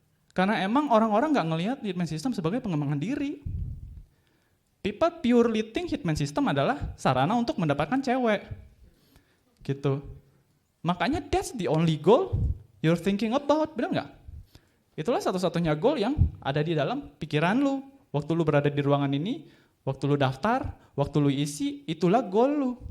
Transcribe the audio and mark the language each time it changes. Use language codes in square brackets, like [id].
[id] Karena emang orang-orang nggak ngelihat Hitman System sebagai pengembangan diri. [en] People purely think [id] Hitman System adalah sarana untuk mendapatkan cewek, gitu. Makanya [en] that's the only goal you're thinking about, [id] benar nggak? Itulah satu-satunya goal yang ada di dalam pikiran lu. Waktu lu berada di ruangan ini, waktu lu daftar, waktu lu isi, itulah goal lu.